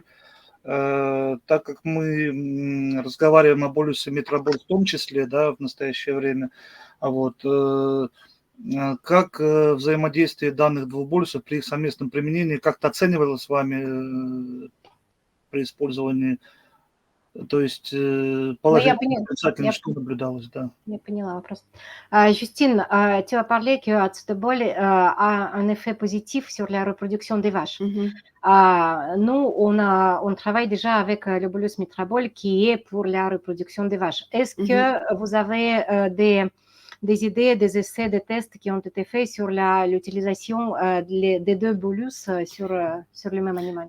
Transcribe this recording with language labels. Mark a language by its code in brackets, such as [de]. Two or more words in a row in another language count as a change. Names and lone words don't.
[ru] Так как мы разговариваем о болюсе метроболь в том числе, да, в настоящее время, как взаимодействие данных 2 болюсов при их совместном применении как-то оценивалось вами при использовании? То есть положительно, отрицательно, что наблюдалось, да. Я поняла вопрос. [fr] Justine, tu as parlé que Acetobol a un effet positif sur la reproduction des vaches. Nous, on travaille déjà avec le bolus Mitrabol qui est pour la reproduction des vaches. Est-ce que vous avez des idées, des essais, des tests qui ont été faits sur l'utilisation des 2 bolus sur le même animal?